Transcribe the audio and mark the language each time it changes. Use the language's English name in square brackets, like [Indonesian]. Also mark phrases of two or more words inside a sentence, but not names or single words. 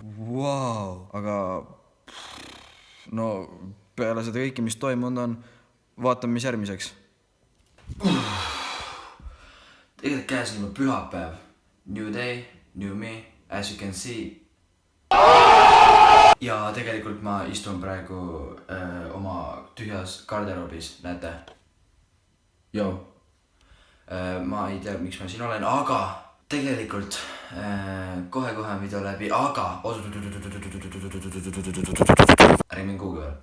[Estonian] Vau! Aga no peale seda kõike, mis toimunud on, vaatame, mis järgmiseks. Tegelikult käes on juba pühapäev. [English] New day, new me, as you can see. [Estonian] Ja tegelikult ma istun praegu oma tühjas garderoobis, näete? Joo. Ma ei tea, miks ma siin olen, aga tegelikult kohe-kohe on video läbi, aga ärge mind kuhugi veel.